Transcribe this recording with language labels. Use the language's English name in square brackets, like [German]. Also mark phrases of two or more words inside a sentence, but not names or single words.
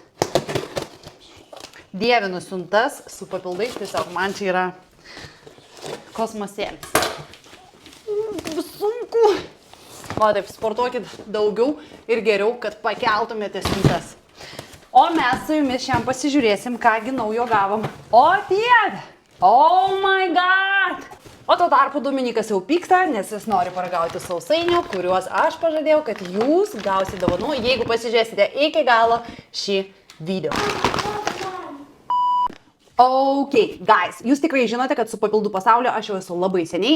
[Lithuanian] Dievinu siuntas su papildais, tiesiog man čia yra kosmosėlis. Sunku. O taip, sportuokit daugiau ir geriau, kad pakeltumėte siuntas. O mes su jumis šiandien pasižiūrėsim, kągi naujo gavom. O dieve! [English] Oh my god! [Lithuanian] O tuo tarpu Dominikas jau pyksta, nes jis nori paragauti sausainių, kuriuos aš pažadėjau, kad jūs gausite dovanų, jeigu pasižiūrėsite iki galo šį video. [English] Ok, guys, [Lithuanian] jūs tikrai žinote, kad su papildų pasaulio aš jau esu labai seniai.